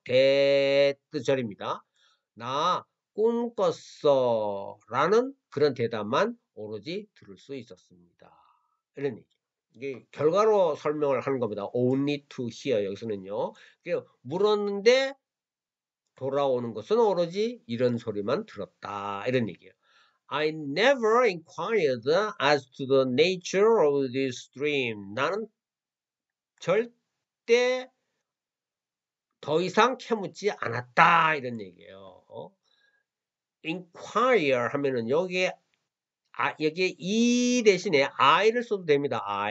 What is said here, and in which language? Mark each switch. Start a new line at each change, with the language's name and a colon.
Korean: 대뜨절입니다. 나 꿈 꿨어 라는 그런 대답만 오로지 들을 수 있었습니다. 이런 얘기. 이게 결과로 설명을 하는 겁니다.
English: only to hear.
Korean: 여기서는요. 물었는데 돌아오는 것은 오로지 이런 소리만 들었다. 이런 얘기예요.
English: I never inquired as to the nature of this dream.
Korean: 나는 절대 더 이상 캐묻지 않았다. 이런 얘기예요. inquire 하면은 여기에 여기에 이 대신에 I를 써도 됩니다.